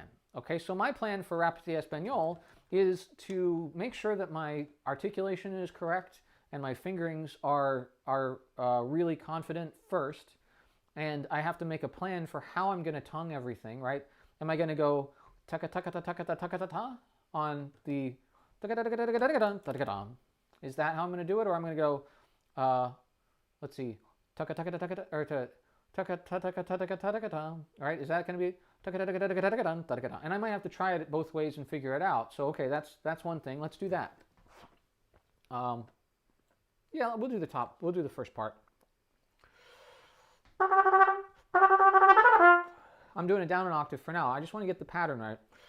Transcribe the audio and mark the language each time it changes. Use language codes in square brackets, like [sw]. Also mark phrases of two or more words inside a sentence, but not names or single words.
[en] Okay, so my plan for Rapide Espagnol is to make sure that my articulation is correct and my fingerings are really confident first. And I have to make a plan for how I'm going to tongue everything, right? Am I going to go taka taka ta taka ta taka ta ta on the taka taka taka taka taka taka ta? Is that how I'm going to do it, or I'm going to go? Let's see, taka taka ta taka ta or to taka ta taka ta taka ta taka ta. Right? Is that going to be taka taka ta taka ta taka ta taka ta? And I might have to try it both ways and figure it out. So okay, that's one thing. Let's do that. Yeah, we'll do the top. We'll do the first part. I'm doing it down an octave for now. I just want to get the pattern right.